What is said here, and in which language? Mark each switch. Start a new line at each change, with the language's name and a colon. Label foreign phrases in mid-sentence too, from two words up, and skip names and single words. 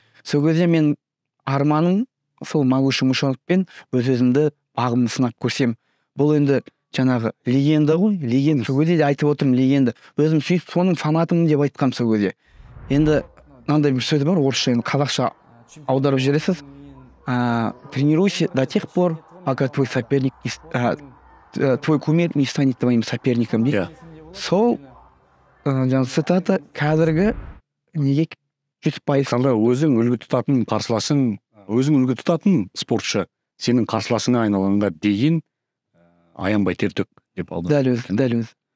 Kazakh: Сол кезде мен арманым сол Могучий мышонокпен өз-өзімді бағымды сынап көрсем. Бұл енді жаңағы легенда ғой, легенда. Сол кезде айтып отырмын, легенда. Өзім сөйтіп соның фанатымын деп айтқам сол кезде. Енді мынандай бір сөз бар, орысша, енді қазақша аударып жібересіз.
Russian: Тренируйся до тех пор, пока твой соперник, твой кумир не станет твоим соперником дейді.
Kazakh: Сол жаңағы цитата қазіргі неге 100%. Сонда өзің үлгі тұтатын қарсыласың, өзің үлгі тұтатын спортшы сенің қарсыласыңа айналғанға дейін аянбай тер төк деп алды. Дәл өзі.